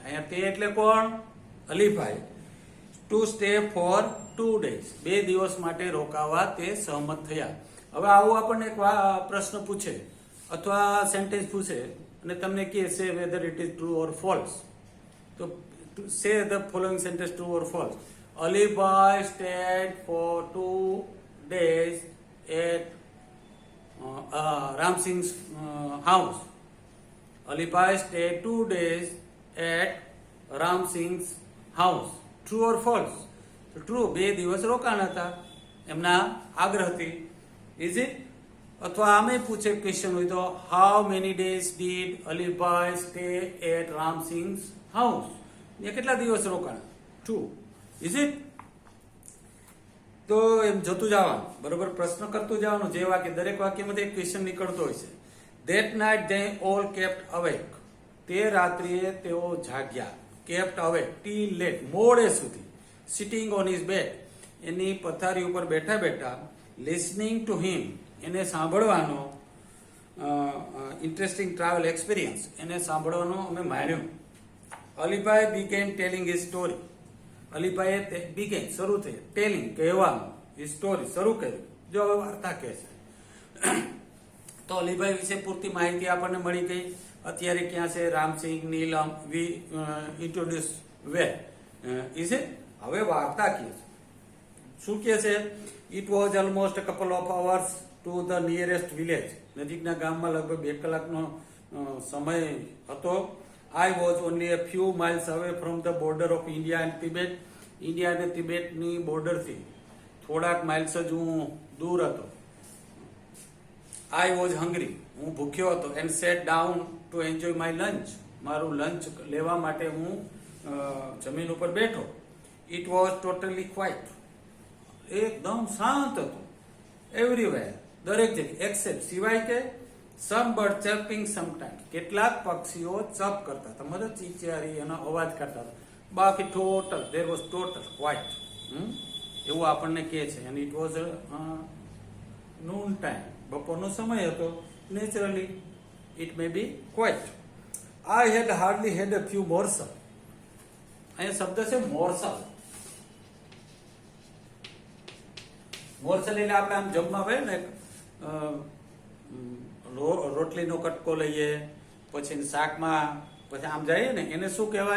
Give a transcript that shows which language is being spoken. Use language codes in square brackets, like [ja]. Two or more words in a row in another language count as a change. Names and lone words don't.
[gu] અહીંયા તે એટલે કોણ? અલીભાઈ. [en] to stay for [gu] 2 days, 2 દિવસ માટે રોકાવા તે સહમત થયા. હવે આવું આપણને એક પ્રશ્ન પૂછે અથવા સેન્ટેન્સ પૂછે અને તમને કહે સે [en] whether it is true or false. તો say the following sentence true or false. અલીભાઈ stayed for 2 days at Ramsingh's house. Alibhai stayed 2 days at Ramsingh's house. True or false? So true. [gu] 2 દિવસ રોકાણ હતા એમના આગ્રહથી. [en] Is it? [gu] અથવા આમે પૂછે ક્વેશ્ચન હોય તો [en] how many days did Alibhai stay at Ramsingh's house? [gu] એ કેટલા દિવસ રોકાણ? [en] True. Is it? [gu] તો એમ જતું જવાનું, બરોબર, પ્રશ્ન કરતું જવાનું. જે વાક્ય, દરેક વાક્યમાંથી એક ક્વેશ્ચન નીકળતો હોય છે. [en] That night they all kept awake. [gu] તે રાત્રિએ તેઓ જાગ્યા. [en] Kept awake till late, [gu] મોડે સુધી. [en] Sitting on his bed, [gu] એની પથારી ઉપર બેઠા બેઠા. [en] Listening to him, [gu] એને સાંભળવાનો. [en] interesting travel experience, [gu] એને સાંભળવાનો અમે માણ્યું. [en] Alibhai began telling his story. [gu] અલીભાઈએ બિગેન શરૂ થઈ, ટેલિંગ કહેવાનું, સ્ટોરી શરૂ કર્યું. જો હવે વાર્તા કહે છે. તો અલીભાઈ વિશે પૂરતી માહિતી આપણને મળી ગઈ. અત્યારે ક્યાં છે? [en] રામસિંહ, નીલમ. we introduce where is it. [gu] હવે વાર્તા કહે છે. શું કહે છે? [en] it was almost couple of hours to the nearest village. [gu] નજીકના ગામમાં લગભગ 2 કલાકનો સમય હતો. [en] I was only a few miles away from the border of India and Tibet. [gu] ઇન્ડિયા અને તિબેટની બોર્ડરથી થોડાક માઇલ્સ જ હું દૂર હતો. [en] I was hungry. [gu] હું ભૂખ્યો હતો. [en] And sat down to enjoy my lunch. [gu] મારું લંચ લેવા માટે હું જમીન ઉપર બેઠો. [en] It was totally quiet. [gu] એકદમ શાંત હતું. [en] Everywhere, [gu] દરેક જગ્યાએ, [en] except, [gu] સિવાય કે [en] some bird chirping sometimes. [gu] કેટલાક પક્ષીઓ ચપ કરતા હતા, મતલબ ચીચિયારી એનો અવાજ કરતા હતા. બાકી ટોટલ, [en] there was total quiet. [gu] એવું આપણને કહે છે. [en] and it was noon time. [gu] બપોરનો સમય હતો. [en] naturally it may be quiet. I had hardly had a few morsel. [gu] અહીંયા શબ્દ છે મોર્સલ. મોરસલ એટલે આપણે આમ જમવા હોય ને રોટલીનો કટકો લઈએ, પછી શાકમાં પછી આમ જઈએ ને એને શું કહેવાય?